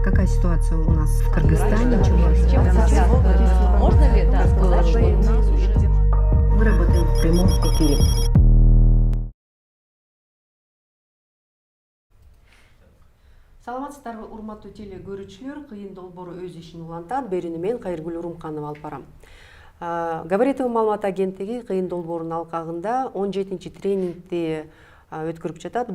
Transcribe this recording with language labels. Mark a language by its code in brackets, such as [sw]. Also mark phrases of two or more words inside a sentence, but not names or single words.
[ru] ситуация у нас в Кыргызстане. Можно ли сказать, что у нас уже... Мы работаем в прямом эфире. [ky] Саламатсыздарбы, урматтуу теле көрүүчүлөр, кыйын долбоору өз ишин улантат. Берүүнү мен Кайыргүл Урумканова алып барам. Габаритов маалымат агенттиги кыйын долбоорунун алкагында 17-чи тренингди өткөрүп жатат.